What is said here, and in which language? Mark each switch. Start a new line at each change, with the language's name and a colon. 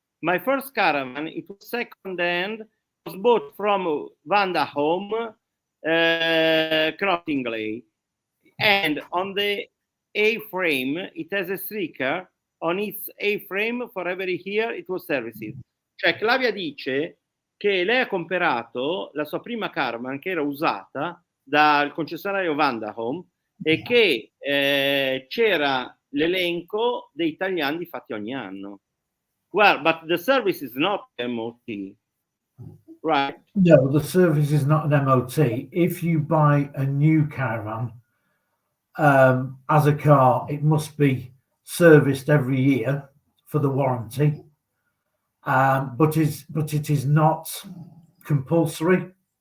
English: My first caravan, it was second-hand, was bought from Home, Crottingley. And on the A-frame, it has a sticker on its A-frame for every year it was serviced.
Italian: Cioè, Clavia dice che lei ha comprato la sua prima caravan che era usata dal concessionario Home e che c'era l'elenco dei tagliandi fatti ogni anno.
English: Well, but the service is not MOT, right? No, the service is not an MOT. If you buy a new caravan as a car, it must be serviced every year for the warranty, but it is not compulsory.